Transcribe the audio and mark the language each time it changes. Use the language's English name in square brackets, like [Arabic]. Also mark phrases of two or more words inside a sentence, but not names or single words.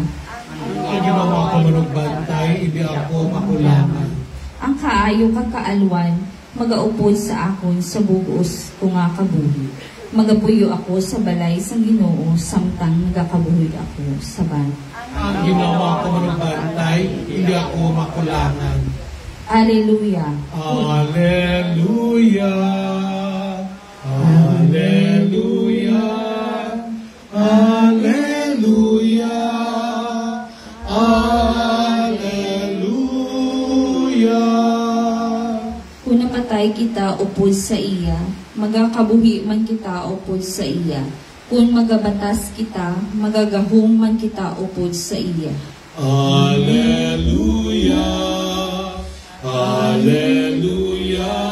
[Hiligaynon] Ang ginawa ko manugbantay, hindi ako makulangan. Ang kaayo kang kaalwan, magaupod sa akon sa bugos ko nga kabuhi. Magapuyo ako sa balay sang Ginoo, samtang nagakabuhi ako. Sabat. Ang ginawa ko manugbantay, hindi ako makulangan. Alleluia. Alleluia. Alleluia. Alleluia. Alleluia. Kung napatay kita upod sa iya, magakabuhi man kita upod sa iya. Kung magabatas kita, magagahong man kita upod sa iya. Alleluia. Alleluia.